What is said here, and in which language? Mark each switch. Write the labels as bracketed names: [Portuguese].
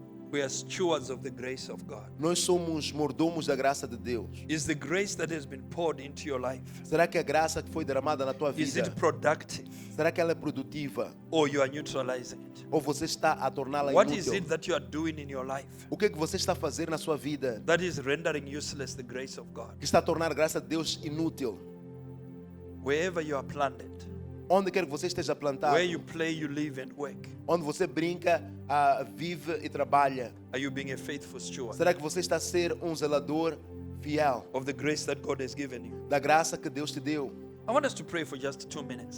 [English] We are stewards of the grace of God. [Portuguese] Nós somos mordomos da graça de Deus. [English] Is the grace that has been poured into your life, [Portuguese] Será que a graça que foi derramada na tua [English] is [Portuguese] vida, [English] it productive, [Portuguese] será que ela é produtiva? [English] or you are neutralizing it? [Portuguese] Ou você está a torná-la [English] What is [Portuguese] inútil? [English] it that you are doing in your life [Portuguese] O que é que você está a fazer na sua vida [English] that is rendering useless the grace of God? [Portuguese] que está a tornar a graça de Deus inútil? [English] Wherever you are planted, [Portuguese] Onde quer que você esteja plantado, [English] where you play, you live and work, [Portuguese] onde você brinca, vive e trabalha, [English] are you being a faithful steward [Portuguese] será que você está a ser um zelador fiel [English] of the grace that God has given you? [Portuguese] da graça que Deus te deu? [English] I want us to pray for just 2 minutes